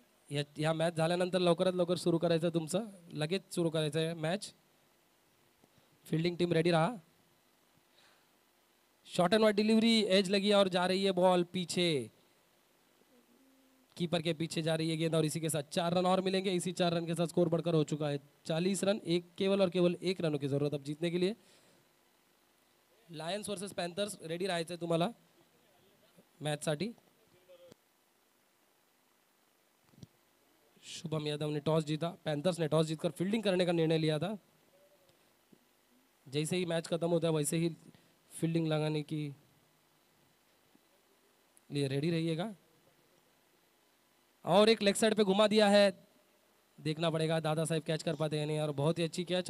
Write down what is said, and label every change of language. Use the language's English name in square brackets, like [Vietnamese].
[Marathi] या मॅच झाल्यानंतर लवकरात लवकर सुरू करायचं, तुमचं लगेच सुरू करायचं आहे मॅच। फील्डिंग टीम रेडी रहा। [Hindi] Short and wide delivery, as लगी और जा रही है बॉल पीछे, कीपर के पीछे जा रही है गेंद, और इसी के साथ 4 रन और मिलेंगे। इसी 4 रन के साथ स्कोर बढ़कर हो चुका है 40 रन। केवल और केवल 1 रनों की जरूरत अब जीतने के लिए। [Marathi] लायन्स वर्सेस पॅन्थर्स रेडी राहायचंय तुम्हाला मॅच साठी। [Hindi] शुभम यादव ने टॉस जीता। पैंथर्स ने टॉस जीतकर फील्डिंग करने का निर्णय लिया था। जैसे ही मैच खत्म होता है वैसे ही फील्डिंग लगाने की लिए रेडी रहिएगा। और एक लेग साइड पे घुमा दिया है, देखना पड़ेगा दादा साहब कैच कर पाते हैं नहीं, और बहुत ही अच्छी कैच।